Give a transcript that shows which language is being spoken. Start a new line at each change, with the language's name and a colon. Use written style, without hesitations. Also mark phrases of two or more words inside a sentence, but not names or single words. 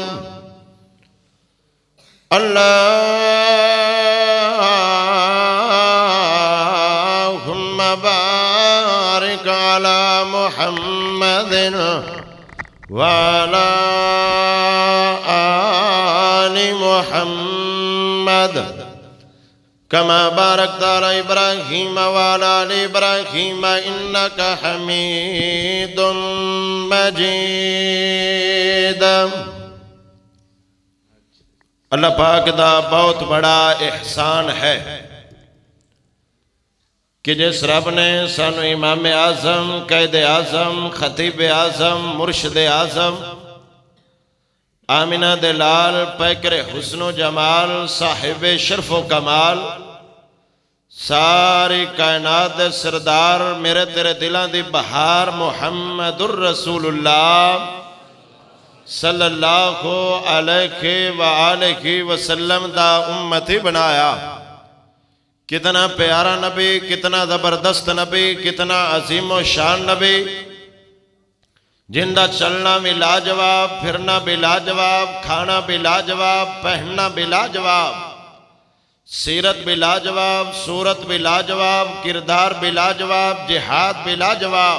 Arabic: اللهم بارك على محمد وعلى آل محمد كما باركت على إبراهيم وعلى آل إبراهيم إنك حميد مجيد.
Punjabi: اللہ پاک دا بہت وڈا احسان ہے کہ جس رب نے سانوں امام اعظم قائد اعظم خطیب اعظم مرشد اعظم آمنہ دے لعل پیکر حسن و جمال صاحب شرف و کمال ساری کائنات دے سردار میرے تیرے دلاں دی بہار
Arabic: محمد رسول الله صلى الله عليه وآله وسلم
Punjabi: دا امتی بنایا.
Urdu: کتنا پیارا نبی، کتنا زبردست نبی، کتنا عظیم و شان نبی، زندہ چلنا بھی لاجواب، پھرنا بھی لاجواب، کھانا بھی لاجواب، پہننا بھی لاجواب، سیرت بھی لاجواب، صورت بھی لاجواب، کردار بھی لاجواب، جہاد بھی لاجواب.